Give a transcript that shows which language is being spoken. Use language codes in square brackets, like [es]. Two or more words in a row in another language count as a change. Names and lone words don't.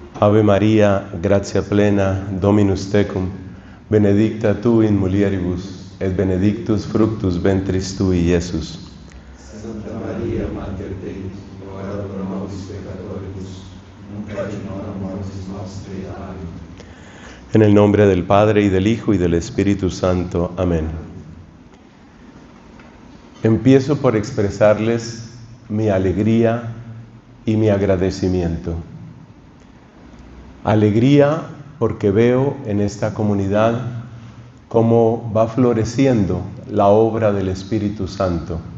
[la] Ave Maria, gratia plena, Dominus tecum, benedicta tu in mulieribus, et benedictus fructus ventris tui, Iesus. Santa Maria, Mater Dei, ora pro nobis peccatoribus, nunc et in hora mortis nostri. [es] Amén. En el nombre del Padre, y del Hijo, y del Espíritu Santo. Amén. Empiezo por expresarles mi alegría y mi agradecimiento. Alegría porque veo en esta comunidad cómo va floreciendo la obra del Espíritu Santo.